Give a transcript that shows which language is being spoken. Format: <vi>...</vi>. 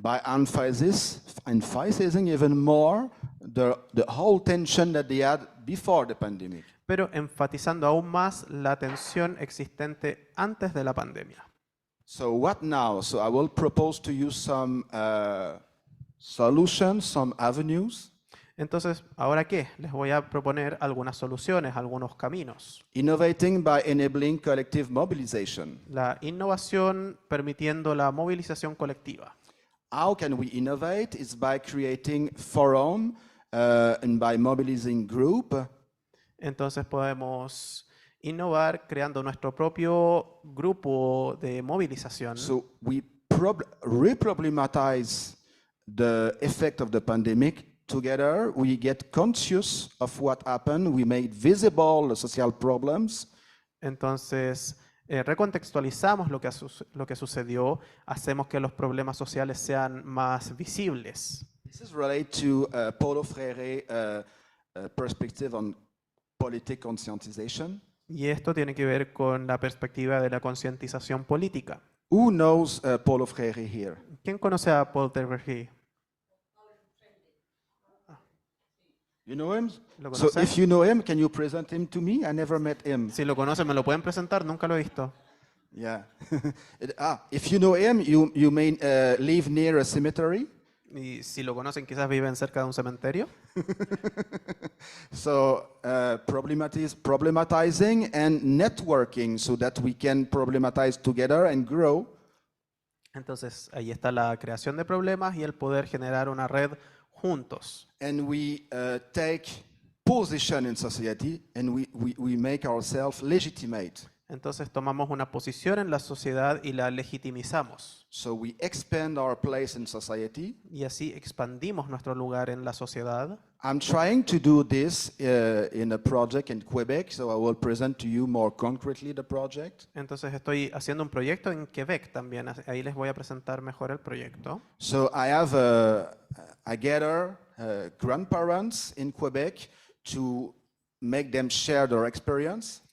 <en>By emphasizing even more the whole tension that they had before the pandemic.</en> <es>Pero enfatizando aún más la tensión existente antes de la pandemia.</es> <en>So what now? So I will propose to you some solutions, some avenues.</en> <es>Entonces, ¿ahora qué? Les voy a proponer algunas soluciones, algunos caminos.</es> <en>Innovating by enabling collective mobilization.</en> <es>La innovación permitiendo la movilización colectiva.</es> <en>How can we innovate? It's by creating forum and by mobilizing group.</en> <es>Entonces podemos innovar creando nuestro propio grupo de movilización.</es> <en>So we reproblematize the effect of the pandemic. Together, we get conscious of what happened. We made visible the social problems.</en> <es>Entonces, recontextualizamos lo que sucedió, hacemos que los problemas sociales sean más visibles.</es> <en>This is related to Paulo Freire perspective on politic conscientization.</en> <es>Y esto tiene que ver con la perspectiva de la concientización política.</es> <en>Who knows Paulo Freire here?</en> <es>¿Quién conoce a Paul Freire?</es> <en>You know him?</en> <es>¿Lo</es> <en>So</en> <es>conoce?</es> <en>if you know him, can you present him to me? I never met him.</en> <es>Si lo conocen, ¿me lo pueden presentar? Nunca lo he visto.</es> <en>Yeah. If you know him, you may live near a cemetery.</en> <es>Y si lo conocen, quizás viven cerca de un cementerio.</es> <en>So problematizing and networking so that we can problematize together and grow.</en> <es>Entonces, ahí está la creación de problemas y el poder generar una red juntos.</es> <en>And we take position in society and we make ourselves legitimate.</en> <es>Entonces tomamos una posición en la sociedad y la legitimizamos.</es> <en>So we expand our place in society.</en> <es>Y así expandimos nuestro lugar en la sociedad.</es> <en>I'm trying to do this in a project in Quebec, so I will present to you more concretely the project.</en> <es>Entonces estoy haciendo un proyecto en Quebec también. Ahí les voy a presentar mejor el proyecto.</es> <en>So I gather grandparents in Quebec to make them share their experience.</en>